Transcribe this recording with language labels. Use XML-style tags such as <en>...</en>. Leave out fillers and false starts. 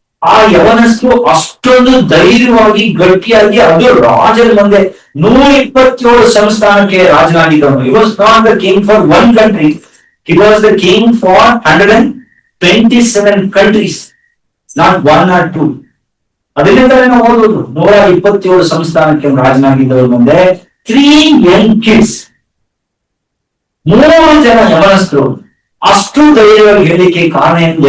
<kn>ಆ ಯವನಸ್ಥರು ಅಷ್ಟೊಂದು ಧೈರ್ಯವಾಗಿ ಗಟ್ಟಿಯಾಗಿ, ಅದು ರಾಜನ ಮುಂದೆ 127 ಸಂಸ್ಥಾನಕ್ಕೆ ರಾಜನಾಗಿದ್ದವನು.</kn> <en>He was not the king for one country, he was the king for 127 countries, not 1 or 2.</en> <kn>ಅದರಿಂದ ನಾವು ಓದುವುದು 127 ಸಂಸ್ಥಾನಕ್ಕೆ ರಾಜನಾಗಿದ್ದವರ ಮುಂದೆ</kn> <en>3 young kids,</en> <kn>3 ಜನ ಯವನಸ್ಥರು ಅಷ್ಟು ಧೈರ್ಯವಾಗಿ ಹೇಳಿಕೆ ಕಾರಣ ಏನು?</kn>